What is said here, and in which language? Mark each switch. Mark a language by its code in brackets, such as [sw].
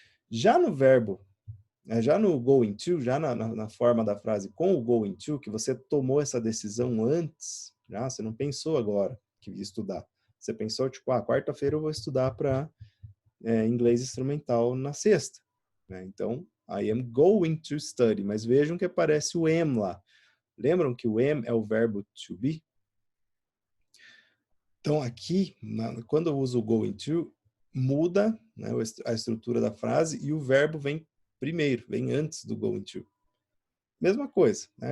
[pt] Já no verbo, já no going to, já na forma da frase com o going to, que você tomou essa decisão antes, já, você não pensou agora que ia estudar. Você pensou, tipo, quarta-feira eu vou estudar para inglês instrumental na sexta. Né? Então, [en] I am going to study. [pt] Mas vejam que aparece o am lá. Lembram que o am é o verbo to be? Então, aqui, quando eu uso o going to, muda, né, a estrutura da frase e o verbo vem primeiro, vem antes do going to. Mesma coisa, né?